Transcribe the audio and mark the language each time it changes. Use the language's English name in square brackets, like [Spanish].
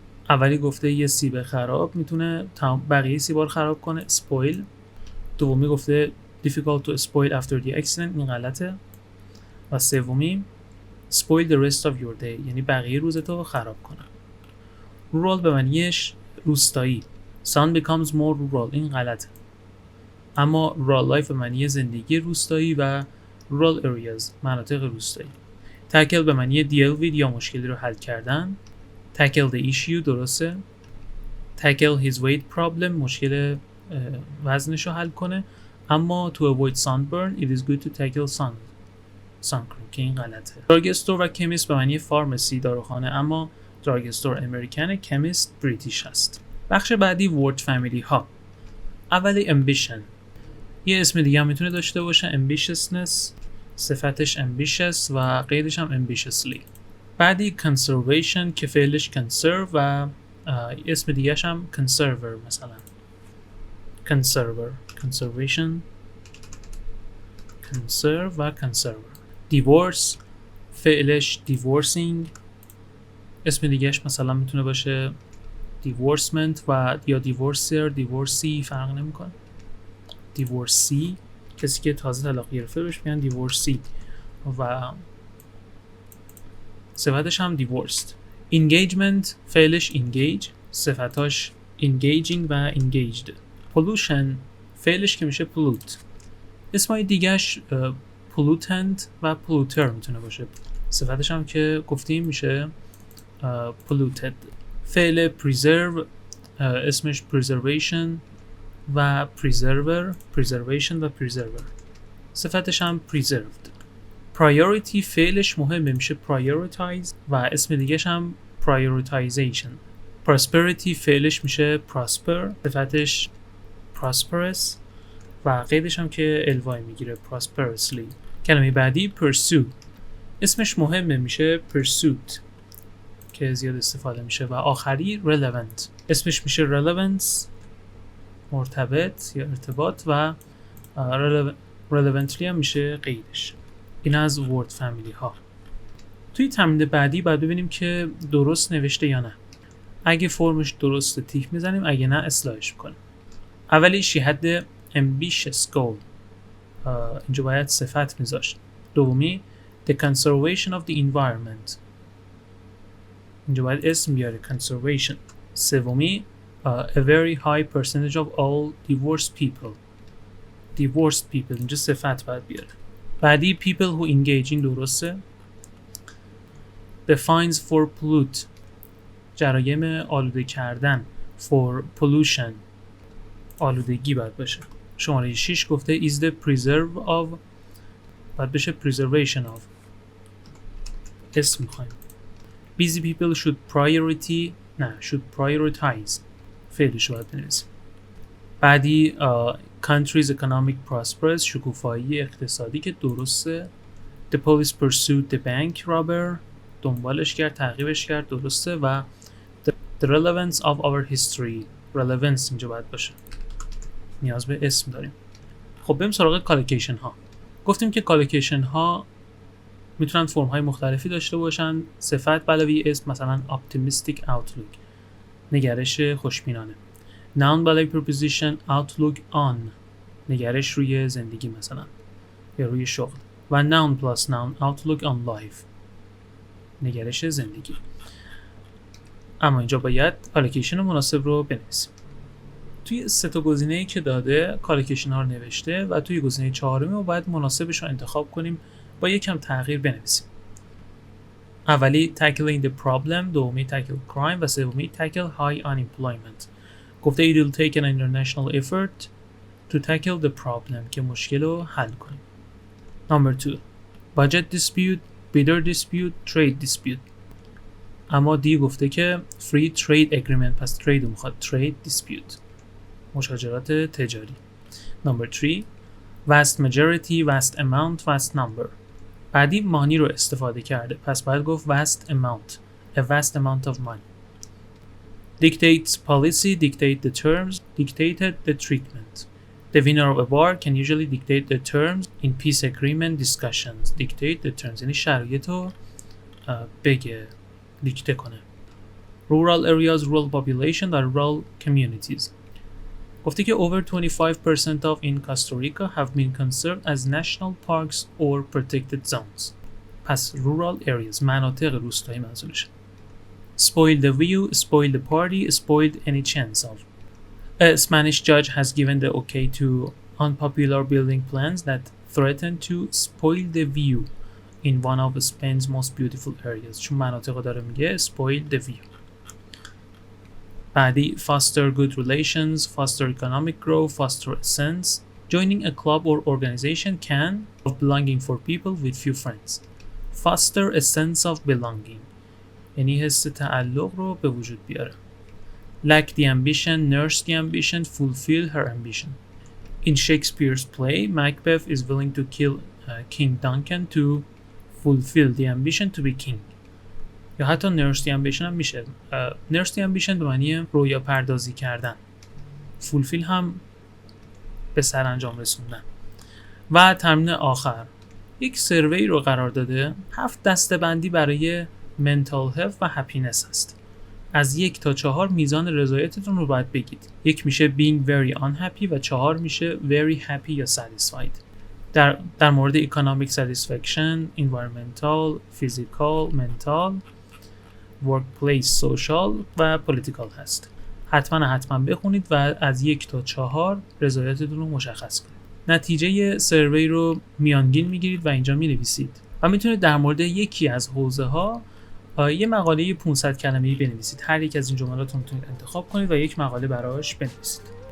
[Persian] اولی گفته یه سیب خراب میتونه بقیه سیبا رو خراب کنه spoil. دومی گفته [English] difficult to spoil after the accident [Persian] این غلطه. و سومی [English] spoil the rest of your day [Persian] یعنی بقیه روزتو خراب کنه. rural به معنیش روستایی. [English] sun becomes more rural [Persian] این غلطه. اما [English] rural life [Persian] به معنی زندگی روستایی و [English] rural areas [Persian] مناطق روستایی. tackle به معنی [English] deal with [Persian] یا مشکلی رو حل کردن. [English] tackle the issue درسته. tackle his weight problem [Persian] مشکل وزنش رو حل کنه. [English] اما to avoid sunburn it is good to tackle suncream [Persian] که این غلطه. drug store و chemist به معنی فارمسی داروخانه اما drug store امریکنه، chemist بریتیش هست. بخش بعدی word family ها. اولی ambition یه اسم دیگه هم میتونه داشته باشه ambitiousness صفتش ambitious و غیرش هم ambitiously. بعدی conservation که فعلش conserve و اسم دیگهش هم conserver مثلا conservation conserve و conserver. divorce فعلش divorcing اسم دیگهش مثلا میتونه باشه divorcement و یا divorcer divorcee فرق نمیکنه. divorcee کسی که تازه طلاق گرفته بهش میگن divorcee و صفتش هم divorced. engagement فعلش engage صفتاش engaging و engaged. pollution فعلش که میشه pollute اسمای دیگهش pollutant و polluter میتونه باشه. صفتش هم که گفتیم میشه polluted. فعل preserve اسمش preservation و preservation و preserver صفتش هم preserved. priority فعلش مهمه میشه prioritize و اسم دیگهش هم prioritization. prosperity فعلش میشه prosper صفتش prosperous و قیدش هم که الوای میگیره prosperously. کلمه بعدی pursue اسمش مهمه میشه pursuit که زیاد استفاده میشه. و آخری relevant اسمش میشه relevance مرتبط یا ارتباط و relevantly هم میشه قیدش. این از word family ها. توی تمرین بعدی باید ببینیم که درست نوشته یا نه. اگه فرمش درسته تیک میزنیم، اگه نه اصلاحش میکنیم. اولی [English] she had the ambitious goal [Persian] اینجا باید صفت میذاشت. [English] دومی the conservation of the environment [Persian] اینجا باید اسم بیاره [English] conservation. سومی a very high percentage of all divorced people [Persian] اینجا صفت باید بیاره. بعدی [English] people who engage [Persian] این درسته. [English] the fines for pollute [Persian] جرایم آلوده کردن [English] for pollution [Persian] آلودگی باید باشه. شماره 6 گفته [English] is the preserve of [Persian] باید بشه preservation of اسم میخوایم. [English] busy people should [Persian] نه [English] should prioritize [Persian] فعلش رو باید بنویسیم. بعدی [English] country's economic prosperous [Persian] شکوفایی اقتصادی که درسته. [English] The police pursued the bank robber [Persian] دنبالش کرد، تعقیبش کرد، درسته. و [English] the relevance of our history [Persian] relevance اینجا باید باشه، نیاز به اسم داریم. خب بریم سراغ کالوکیشن ها. گفتیم که کالوکیشن ها میتونن فرم های مختلفی داشته باشن. صفت به علاوه اسم، مثلا [English] optimistic outlook [Persian] نگرش خوشبینانه. [English] noun [Persian] به علاوه preposition [English] outlook on [Persian] نگرش روی زندگی مثلا یا روی شغل. و [English] noun plus noun outlook on life [Persian] نگرش زندگی. اما اینجا باید کالوکیشن مناسب رو بنویسیم. توی سه تا گزینه‌ای که داده کالوکیشن ها رو نوشته و توی گزینه چهارمی رو باید مناسبش رو انتخاب کنیم، با یکم تغییر بنویسیم. اولی [English] tackling the problem، [Persian] دومی [English] tackle crime [Persian] و سومی [English] tackle high unemployment. [Persian] گفته [English] it will take an international effort to tackle the problem [Persian] که مشکل رو حل کنیم. [English] Number 2 budget dispute، bidder dispute، trade dispute. [Persian] اما دی گفته که [English] free trade agreement، [Persian] پس trade رو میخواد [English] trade dispute، [Persian] مشاجرات تجاری. [English] Number 3 vast majority، vast amount، vast number. [Persian] بعدی مانی رو استفاده کرده، پس باید گفت vast amount، [English] a vast amount of money. Dictates policy، dictate the terms، dictated the treatment. The winner of a war can usually dictate the terms in peace agreement discussions. Dictate the terms [Persian] یعنی شرایط رو بگه، دیکته کنه. [English] Rural areas، rural population و rural communities. [Persian] گفته که [English] over 25% of in Costa Rica have been conserved as national parks or protected zones. [Persian] پس [English] rural areas [Persian] مناطق روستایی منظورشه. [English] Spoil the view، spoil the party، spoiled any chance of. A Spanish judge has given the okay to unpopular building plans that threaten to spoil the view in one of Spain's most beautiful areas. [Persian] چون مناطق داره میگه [English] spoil the view. بعدی foster good relations، foster economic growth، foster a sense. Joining a club or organization can of belonging for people with few friends. Foster a sense of belonging [Persian] یعنی حس تعلق رو به وجود بیاره. [English] Lack the ambition، nurse the ambition، fulfill her ambition. In Shakespeare's play, Macbeth is willing to kill King Duncan to fulfill the ambition to be king. [Persian] یا حتی [English] nurse the ambition [Persian] هم میشه. nurse the ambition به معنی رویا پردازی کردن. fulfill هم به سرانجام رسوندن. و تمرین آخر یک سروی رو قرار داده. 7 دسته‌بندی برای mental health و happiness هست. از 1 تا 4 میزان رضایتتون رو باید بگید. 1 میشه [English] being very unhappy [Persian] و 4 میشه [English] very happy یا satisfied. [Persian] در مورد [English] economic satisfaction، environmental، physical، mental، workplace social و political هست. [Persian] حتما بخونید و از 1 تا 4 رضایتتون رو مشخص کنید. نتیجه سروی رو میانگین میگیرید و اینجا مینویسید و میتونید در مورد یکی از حوزه ها یه مقاله 500 کلمه‌ای بنویسید. هر یک از این جملات رو میتونید انتخاب کنید و یک مقاله براش بنویسید.